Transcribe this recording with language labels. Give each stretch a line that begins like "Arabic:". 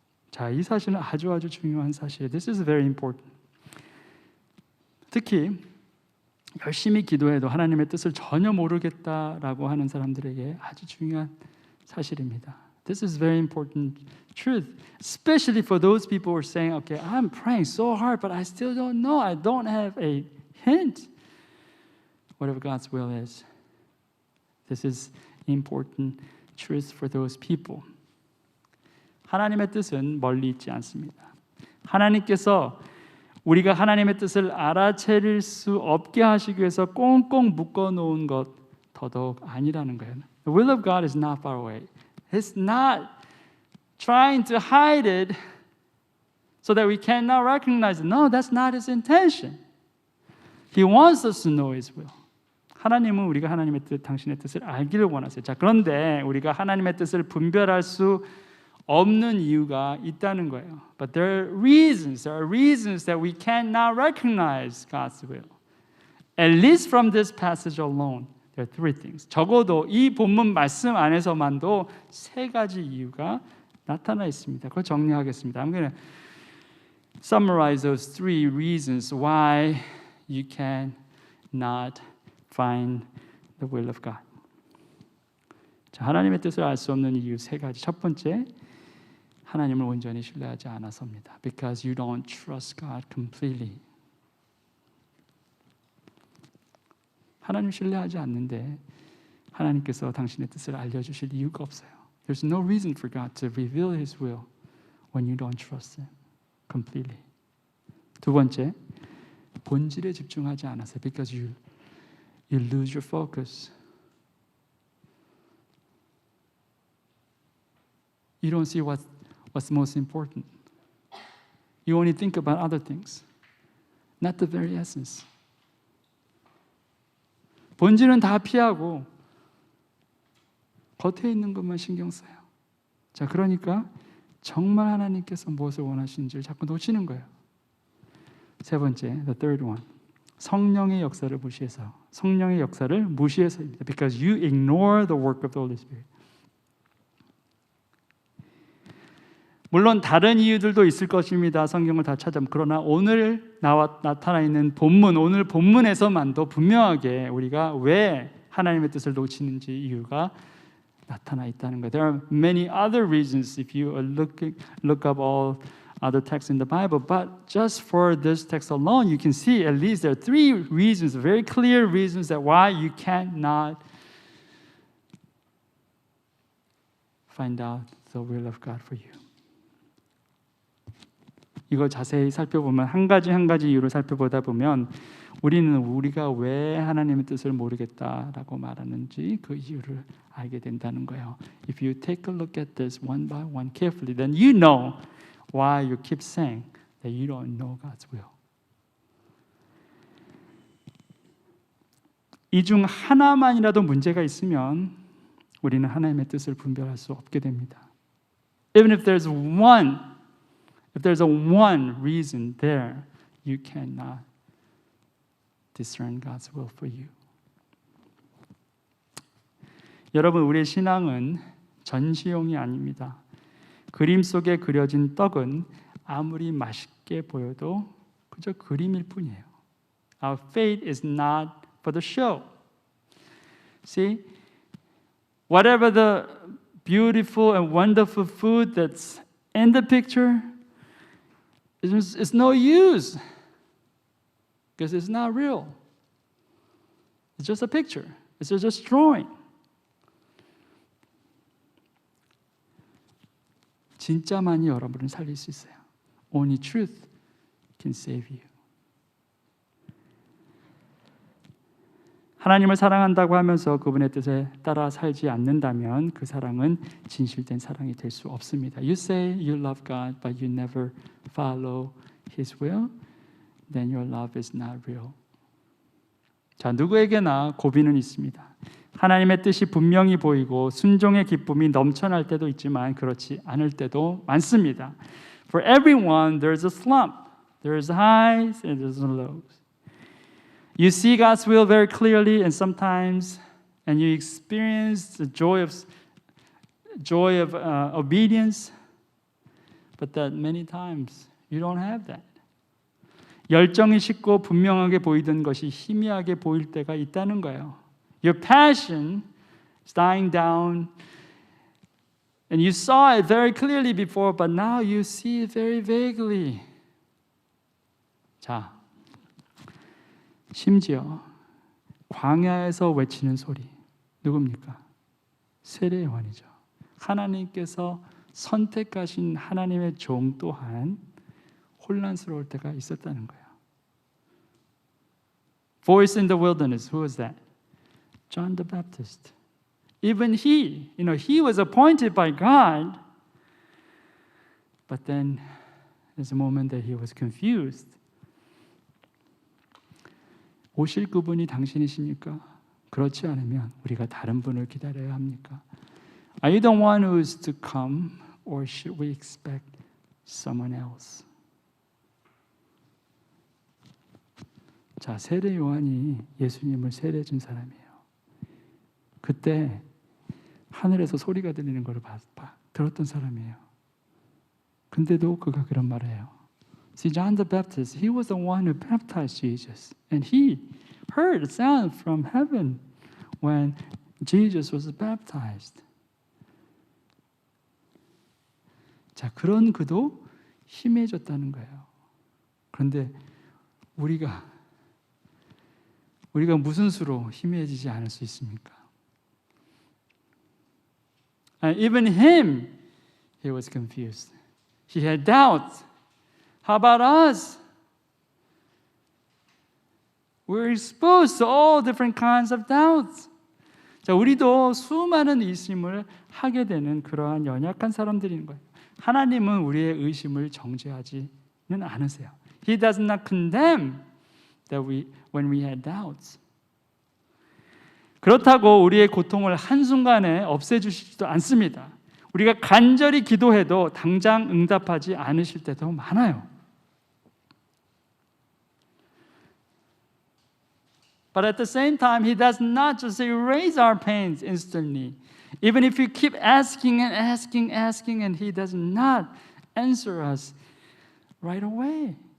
Korean: 자, 이 사실은 아주 중요한 사실이에요.
English: This is very important.
Korean: 특히 열심히 기도해도 하나님의 뜻을 전혀 모르겠다라고 하는 사람들에게 아주 중요한 사실입니다.
English: This is very important truth, especially for those people who are saying, okay, I'm praying so hard, but I still don't know. I don't have a hint. Whatever God's will is. This is important truth for those people.
Korean: 하나님의 뜻은 멀리 있지 않습니다. 하나님께서 우리가 하나님의 뜻을 알아차릴 수 없게 하시기 위해서 꽁꽁 묶어놓은 것 더더욱 아니라는 거예요.
English: The will of God is not far away. It's not trying to hide it so that we cannot recognize it. No, that's not His intention. He wants us to know His will.
Korean: 하나님은 우리가 하나님의 뜻, 당신의 뜻을 알기를 원하세요. 자, 그런데 우리가 하나님의 뜻을 분별할 수 없는 이유가 있다는 거예요.
English: But there are reasons that we cannot recognize God's will. At least from this passage alone, there are three things.
Korean: 적어도 이 본문 말씀 안에서만도 세 가지 이유가 나타나 있습니다. 그걸 정리하겠습니다.
English: I'm going to summarize those three reasons why you cannot find the will of God.
Korean: 자, 하나님의 뜻을 알 수 없는 이유 세 가지. 첫 번째, 하나님을 온전히 신뢰하지 않아서입니다.
English: Because you don't trust God completely.
Korean: 하나님 신뢰하지 않는데 하나님께서 당신의 뜻을 알려주실 이유가 없어요.
English: There's no reason for God to reveal His will when you don't trust Him completely.
Korean: 두 번째, 본질에 집중하지 않아서
English: because you lose your focus. You don't see what's most important. You only think about other things, not the very essence.
Korean: 본질은 다 피하고 겉에 있는 것만 신경 써요. 자, 그러니까 정말 하나님께서 무엇을 원하시는지를 자꾸 놓치는 거예요. 세 번째,
English: the third one.
Korean: 성령의 역사를 무시해서. 성령의 역사를 무시해서입니다.
English: Because you ignore the work of the Holy Spirit.
Korean: 물론 다른 이유들도 있을 것입니다. 성경을 다 찾아보면. 그러나 오늘 나타나 있는 본문, 오늘 본문에서만도 분명하게 우리가 왜 하나님의 뜻을 놓치는지 이유가 나타나 있다는 거예요.
English: There are many other reasons if you look up all other texts in the Bible, but just for this text alone, you can see at least there are three reasons, very clear reasons that why you cannot find out the will of God for you.
Korean: 이거 자세히 살펴보면 한 가지 이유를 살펴보다 보면 우리가 왜 하나님의 뜻을 모르겠다라고 말하는지 그 이유를 알게 된다는 거예요.
English: If you take a look at this one by one carefully, then you know why you keep saying that you don't know God's will.
Korean: 이 중 하나만이라도 문제가 있으면 우리는 하나님의 뜻을 분별할 수 없게 됩니다.
English: Even if there's a one reason there, you cannot discern God's will for you.
Korean: 여러분, 우리의 신앙은 전시용이 아닙니다. 그림 속에 그려진 떡은 아무리 맛있게 보여도 그저 그림일 뿐이에요.
English: Our faith is not for the show. See, whatever the beautiful and wonderful food that's in the picture, it's no use because it's not real. It's just a picture. It's just a drawing.
Korean: 진짜만이 여러분을 살릴 수 있어요.
English: Only truth can save you.
Korean: 하나님을 사랑한다고 하면서 그분의 뜻에 따라 살지 않는다면 그 사랑은 진실된 사랑이 될 수 없습니다.
English: You say you love God, but you never follow His will, then your love is not real.
Korean: 자, 누구에게나 고비는 있습니다. 하나님의 뜻이 분명히 보이고 순종의 기쁨이 넘쳐날 때도 있지만 그렇지 않을 때도 많습니다.
English: For everyone, there's a slump. There's highs and there's lows. You see God's will very clearly, and sometimes, and you experience the joy of obedience, but that many times you don't have that.
Korean: 열정이 식고 분명하게 보이던 것이 희미하게 보일 때가 있다는 거예요.
English: Your passion is dying down, and you saw it very clearly before, but now you see it very vaguely.
Korean: 자, 심지어 광야에서 외치는 소리 누굽니까? 세례 요한이죠. 하나님께서 선택하신 하나님의 종 또한 혼란스러울 때가 있었다는 거예요.
English: Voice in the wilderness, who was that? John the Baptist. Even he was appointed by God, but then there's a moment that he was confused.
Korean: 오실 그분이 당신이십니까? 그렇지 않으면 우리가 다른 분을 기다려야 합니까?
English: Are you the one who is to come, or should we expect someone else?
Korean: 자, 세례 요한이 예수님을 세례 준 사람이에요. 그때 하늘에서 소리가 들리는 걸 들었던 사람이에요. 근데도 그가 그런 말을 해요.
English: See, John the Baptist, he was the one who baptized Jesus. And he heard a sound from heaven when Jesus was baptized.
Korean: 자, 그런 그도 희미해졌다는 거예요. 그런데 우리가 무슨 수로 희미해지지 않을 수 있습니까?
English: And even him, he was confused. He had doubts. How about us? We're exposed to all different kinds of doubts.
Korean: 자, 우리도 수많은 의심을 하게 되는 그러한 연약한 사람들인 거예요. 하나님은 우리의 의심을 정죄하지는 않으세요.
English: He does not condemn that when we had doubts.
Korean: 그렇다고 우리의 고통을 한순간에 없애주시지도 않습니다. 우리가 간절히 기도해도 당장 응답하지 않으실 때도 많아요.
English: But at the same time, He does not just erase our pains instantly. Even if you keep asking and asking, and He does not answer us right away.